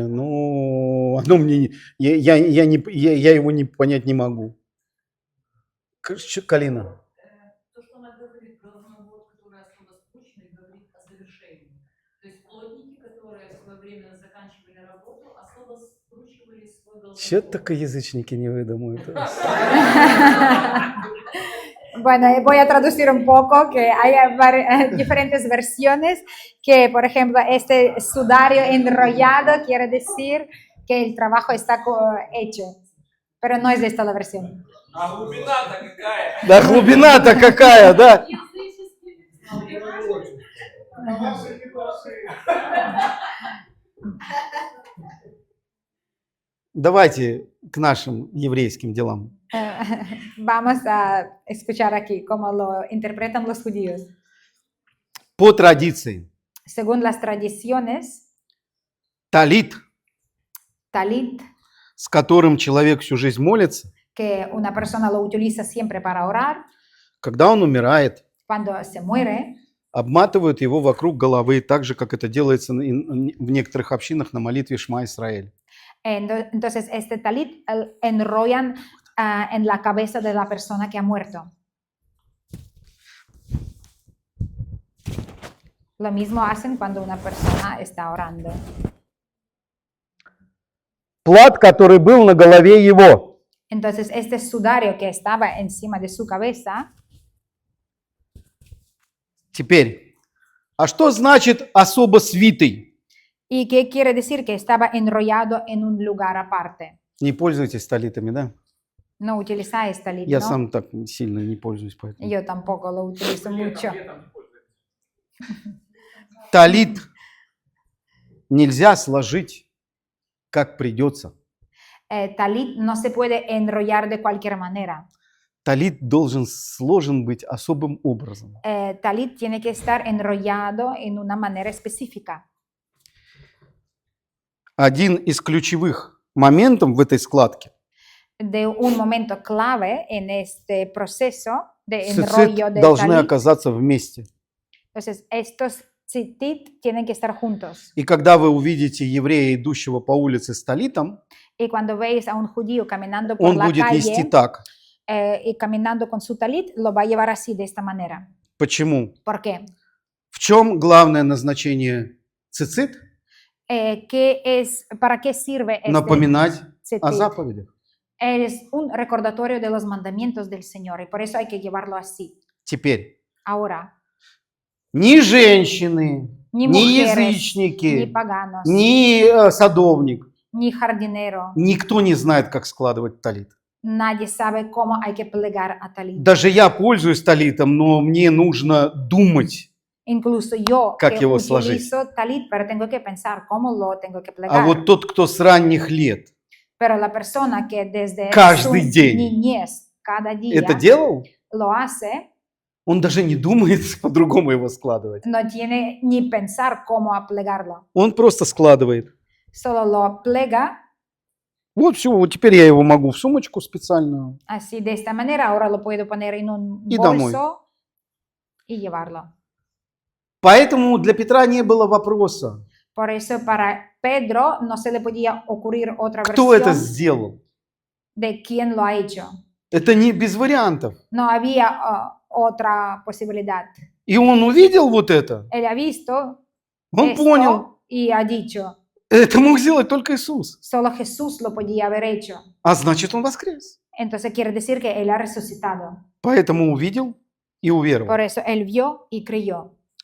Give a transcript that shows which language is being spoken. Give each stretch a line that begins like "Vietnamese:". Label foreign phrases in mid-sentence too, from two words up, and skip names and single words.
Russian: Ну, оно мне я его не понять не могу. Калина. То, что она говорит про головновод, который особо скучный, говорит о завершении. То есть плотники, которые в свое своевременно заканчивали работу, особо скручивали свой головной Че убор. только язычники не выдумают.
Spanish: Bueno, voy a traducir un poco, que hay diferentes versiones, que por ejemplo este sudario enrollado quiere decir que el trabajo está hecho, pero no es esta la versión.
Russian: А глубина-то какая? Да глубина-то какая, да? Языческий. Ваши литоши. Давайте к нашим еврейским делам.
Spanish: Vamos a escuchar aquí cómo lo interpretan los judíos.
Russian: По традиции,
Spanish: Según las tradiciones,
Russian: талит,
Spanish: talit,
Russian: с которым человек всю жизнь молится,
Spanish: que una persona lo utiliza siempre para orar,
Russian: когда он умирает,
Spanish: cuando se muere,
Russian: обматывают его вокруг головы, так же, как это делается в некоторых общинах на молитве Шма Исраэль.
Spanish: entonces este talit enrollan en la cabeza de la persona que ha muerto. Lo mismo hacen cuando una persona está orando.
Russian: Плат, который был на голове его,
Spanish: Entonces este sudario que estaba encima de su cabeza,
Russian: теперь, а что значит особо свитый?
Spanish: ¿y qué quiere decir? Que estaba enrollado en un lugar aparte.
Russian: Не пользуйтесь талитами, да?
Spanish: No utilizáis talit,
Russian: Я
Spanish: ¿no?
Russian: сам так сильно не пользуюсь, поэтому.
Spanish: Yo tampoco lo utilizo mucho.
Russian: Летом не пользуйтесь. Талит нельзя сложить, как придется.
Spanish: Talit no se puede enrollar de cualquier manera.
Russian: Талит должен сложен быть особым образом.
Spanish: Talit tiene que estar enrollado en una manera específica.
Russian: Один из ключевых моментов в этой складке
Spanish: De un momento clave en este proceso de
Russian: цицит
Spanish: enrollo de
Russian: должны
Spanish: talit.
Russian: оказаться вместе.
Spanish: Entonces, estos tzitzit tienen que estar juntos.
Russian: И когда вы увидите еврея, идущего по улице с талитом,
Spanish: Y cuando veis a un judío caminando por
Russian: он
Spanish: la
Russian: будет нести
Spanish: calle
Russian: так.
Spanish: y caminando con su talit, lo va a llevar así, de esta manera.
Russian: Почему?
Spanish: ¿Por qué?
Russian: В чем главное назначение цицит?
Spanish: ¿Para qué sirve este
Russian: Напоминать о
Spanish: tzitzit?
Russian: заповедях.
Spanish: Es un recordatorio de los mandamientos del Señor y por eso hay que llevarlo así.
Russian: Теперь,
Spanish: Ahora,
Russian: ни женщины,
Spanish: ni
Russian: ни
Spanish: mujeres, ni
Russian: язычники,
Spanish: paganos,
Russian: ни садовник,
Spanish: ni jardinero,
Russian: никто не знает, как складывать талит.
Spanish: nadie sabe cómo hay que plegar a talit.
Russian: Даже я пользуюсь талитом, но мне нужно думать.
Spanish: Incluso yo
Russian: Как
Spanish: que
Russian: его сложить?
Spanish: utilizo talit, pero tengo que pensar cómo lo tengo que
Russian: А
Spanish: plegar.
Russian: вот тот, кто с ранних лет
Spanish: Pero la persona que desde
Russian: Каждый
Spanish: su
Russian: день
Spanish: niñez, cada día,
Russian: это делал,
Spanish: lo hace,
Russian: он даже не думает по-другому его складывать.
Spanish: no tiene ni pensar cómo plegarlo.
Russian: Он просто складывает.
Spanish: Solo lo plega
Russian: Вот все, вот теперь я его могу в сумочку специальную.
Spanish: así de esta manera. Ahora lo puedo poner en un
Russian: Y домой.
Spanish: bolso y llevarlo.
Russian: Поэтому для Петра не было вопроса,
Spanish: Por eso para Pedro no se le podía ocurrir otra
Russian: кто это
Spanish: versión
Russian: сделал.
Spanish: de quién lo ha hecho.
Russian: Это не без вариантов.
Spanish: No había otra posibilidad.
Russian: И он увидел вот это,
Spanish: Él ha visto
Russian: он
Spanish: esto
Russian: понял,
Spanish: y ha dicho,
Russian: это мог сделать только Иисус.
Spanish: solo Jesús lo podía haber hecho.
Russian: А значит, он воскрес.
Spanish: Entonces quiere decir que Él ha resucitado.
Russian: Поэтому увидел и уверовал.
Spanish: Por eso Él vio y creyó.